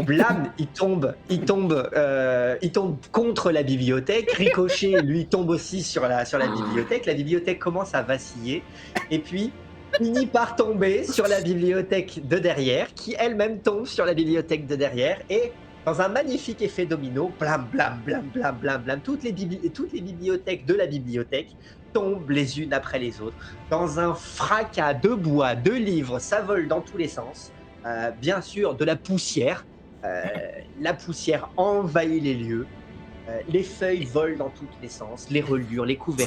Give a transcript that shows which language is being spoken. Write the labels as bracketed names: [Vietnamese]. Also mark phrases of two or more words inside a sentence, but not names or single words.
[French] blam, il tombe contre la bibliothèque. Ricochet, lui, tombe aussi sur la bibliothèque. La bibliothèque commence à vaciller, et puis finit par tomber sur la bibliothèque de derrière, qui elle-même tombe sur la bibliothèque de derrière, et dans un magnifique effet domino, blam, blam, blam, blam, blam, blam, toutes les bibliothèques de la bibliothèque tombent les unes après les autres. Dans un fracas de bois, de livres, ça vole dans tous les sens. Bien sûr, de la poussière. La poussière envahit les lieux. Les feuilles volent dans tous les sens. Les reliures, les couvertures.